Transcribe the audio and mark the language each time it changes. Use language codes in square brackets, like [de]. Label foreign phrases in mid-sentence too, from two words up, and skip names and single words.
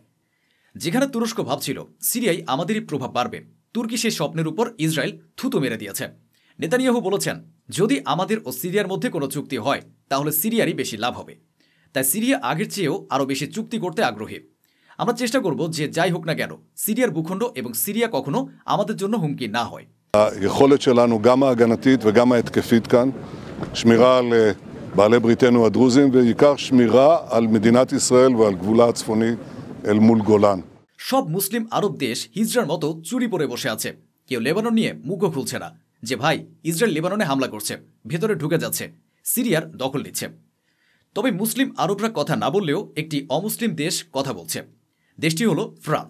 [bn] যেখানে তুরস্ক ভাবছিল সিরিয়ায় আমাদেরই প্রভাব বাড়বে, তুর্কি সেই স্বপ্নের উপর ইসরায়েল থুতু মেরে দিয়েছে। নেতানিয়াহু বলেছেন, যদি আমাদের ও সিরিয়ার মধ্যে কোনো চুক্তি হয় তাহলে সিরিয়ারই বেশি লাভ হবে। তাই সিরিয়া আগের চেয়েও আরও বেশি চুক্তি করতে আগ্রহী। আমরা চেষ্টা করব যে যাই হোক না কেন সিরিয়ার ভূখণ্ড এবং সিরিয়া কখনো আমাদের জন্য হুমকি না হয়। [he] היכולת שלנו גם ההגנתית וגם ההתקפית כאן, שמירה על בעלי בריתנו הדרוזים, ובעיקר שמירה על מדינת ישראל ועל גבולה הצפוני אל מול גולן. [bn] সব মুসলিম আরব দেশ হিজরার মতো চুরি পরে বসে আছে। কেউ লেবানন নিয়ে মুখও খুলছে না যে ভাই ইসরায়েল লেবাননে হামলা করছে, ভেতরে ঢুকে যাচ্ছে, সিরিয়ার দখল নিচ্ছে। তবে মুসলিম আরবরা কথা না বললেও একটি অমুসলিম দেশ কথা বলছে। দেশটি হলো ফ্রান্স।